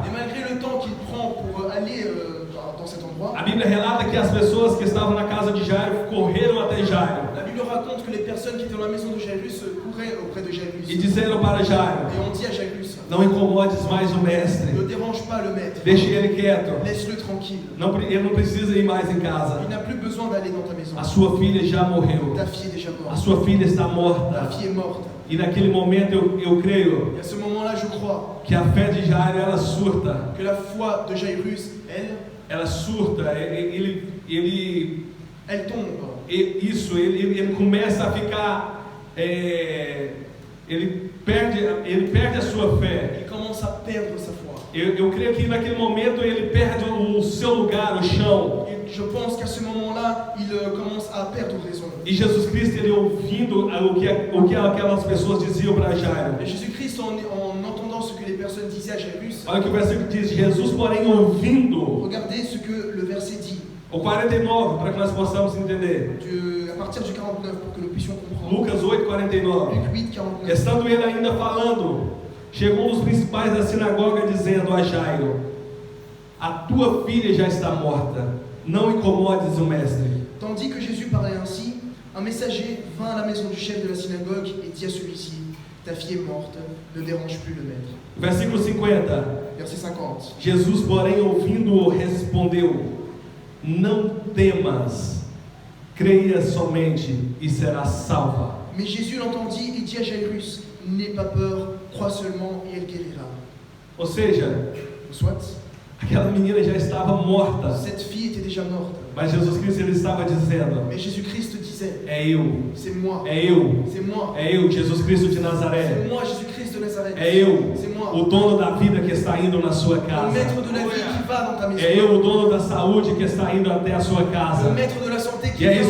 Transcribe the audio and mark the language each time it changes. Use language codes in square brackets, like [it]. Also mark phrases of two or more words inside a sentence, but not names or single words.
[fr] Et malgré le temps qu'il prend pour aller dans cet endroit, [pt] a Bíblia relata que as pessoas que estavam na casa de Jairo correram até Jairo [fr] la Bible raconte que les personnes qui étaient dans la maison de Jairus couraient auprès de Jairus. [pt] e disseram para Jairo: [fr] Et on dit à Jairus, [pt] não incomodes mais o mestre, [fr] ne dérange pas le maître, [pt] deixe ele quieto, [fr] laisse-le tranquille. [pt] ele não precisa ir mais em casa. [fr] Il n'a plus besoin d'aller dans ta maison. [pt] A sua filha já morreu, [fr] Ta fille est déjà [pt] a morte. sua filha está [fr] Ta [pt] morta. [fr] fille est morte. [pt] E naquele momento eu creio [fr] Et à ce moment-là, je crois [pt] que a fé de Jairo ela surta. [fr] que la foi de Jairus, [pt] Ela surta, [fr] elle tombe. [pt] ele começa a ficar, ele perde a sua fé. [fr] Il commence à perdre sa foi. [pt] Eu creio que naquele momento ele perde o seu lugar, o chão. [fr] Et je pense qu'à ce moment-là, il commence à perdre raison. [pt] E Jesus Cristo, ele ouvindo o que aquelas pessoas diziam para Jairo. [fr] Et Jésus-Christ, en entendant ce que les personnes disaient à Jairus, [pt] Olha o que o versículo diz: Jesus, porém, ouvindo. [fr] regardez ce que le verset dit, [pt] O 49, para que nós possamos entender. [fr] à partir du 49, pour que nous puissions comprendre. [pt] Lucas 8, 49. [fr] Luc 8, 49. [pt] Estando ele ainda falando, chegou um dos principais da sinagoga dizendo a Jairo: a tua filha já está morta, não incomodes o mestre. [fr] Tandis que Jésus parlait ainsi, un messager vint à la maison du chef de la synagogue et dit à celui-ci, ta fille est morte, ne dérange plus le maître. [pt] Versículo 50. [fr] Verset 50. [pt] Jesus, porém, ouvindo-o, respondeu: não temas, creia somente e serás salva. [fr] Mais Jésus l'entendit et dit à Jairus, n'aie pas peur, crois seulement et elle guérira. [pt] Ou seja, [fr] Soit, [pt] aquela menina já estava morta, [fr] cette fille était déjà morte. [pt] mas Jesus Cristo ele estava dizendo: [fr] Mais Jésus-Christ disait, [pt] é eu, [fr] c'est moi, [pt] é eu, [fr] c'est moi, [pt] é eu, Jesus Cristo de [fr] c'est [pt] Nazaré. [fr] moi Jésus-Christ de Nazareth, [pt] É eu, [fr] c'est moi, [pt] o dono da vida que está indo na sua [fr] le [pt] casa. [fr] maître de la vie qui va dans ta maison, [pt] É eu, o dono da saúde que está indo até a sua [fr] le [pt] casa. [fr] maître de la santé qui [pt] E é [fr] vient